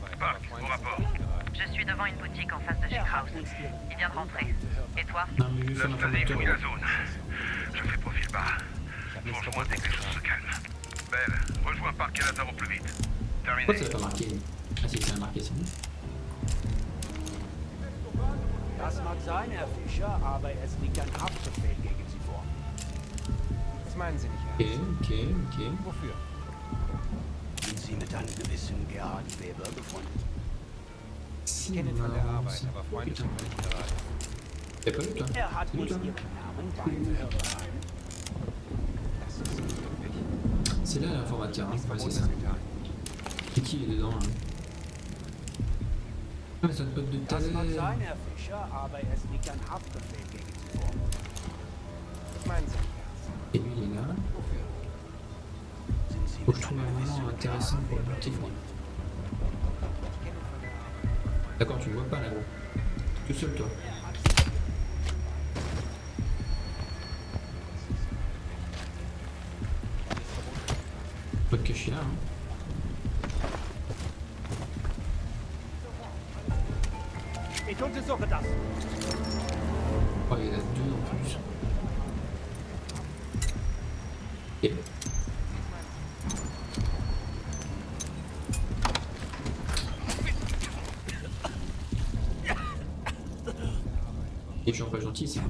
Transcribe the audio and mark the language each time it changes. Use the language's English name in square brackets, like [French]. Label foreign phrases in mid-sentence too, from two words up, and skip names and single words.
[French] Park, au rapport. Je suis devant une boutique en face de chez Kraus. Il vient de rentrer. Et toi? Non, mais je vais faire L'installer l'informateur. fouille la zone. Je fais profil bas. Rejoins-moi dès que les choses se calment. Belle, rejoins Park et Lazare au plus vite. Pourquoi Terminé. ça l'a pas marqué? Ah si, ça l'a marqué, c'est bon. [German] Das mag sein, Herr Fischer, aber es liegt ein Haftbefehl gegen Sie vor. Was meinen Sie nicht [French] Ok, [German] ernst? [French] ok, ok. [German] Wofür? Sind Sie mit einem gewissen Gerhard Weber befreundet? [French] Si, [German] Ich kenne ihn von der [French] non, [German] Arbeit, [French] c'est- [German] aber Freunde [French] Putain. [German] sind wir nicht gerade. [French] T'as pas vu toi? [German] Er hat [French] Salut [German] uns [French] toi. [German] Ihren Namen beim Verhör verraten. Das ist nicht möglich. [French] C'est là l'informateur, hein. [German] Nichts [French] Ouais, c'est [German] Verbotenes [French] ça. [German] getan. [French] Et qui est dedans hein? Ah, mais c'est notre pote de [German] Das mag [French] Thaler. [German] sein, Herr Fischer, aber es liegt ein Haftbefehl gegen Sie vor. Was meinen Sie nicht ernst? [French] Et lui il est là. [German] Wofür? Sind Sie [French] Faut que [German] mit [French] je trouve [German] einem [French] un [German] gewissen [French] moment intéressant [German] Gerhard [French] pour le [German] Weber [French] buter. [German] befreundet? Ich kenne ihn von der Arbeit. [French] D'accord, tu me vois pas là gros. Tout seul toi. Pas te cacher là hein. [German] Ich untersuche das. [French] Oh il y en a deux en plus. Ok. Les gens pas gentils c'est.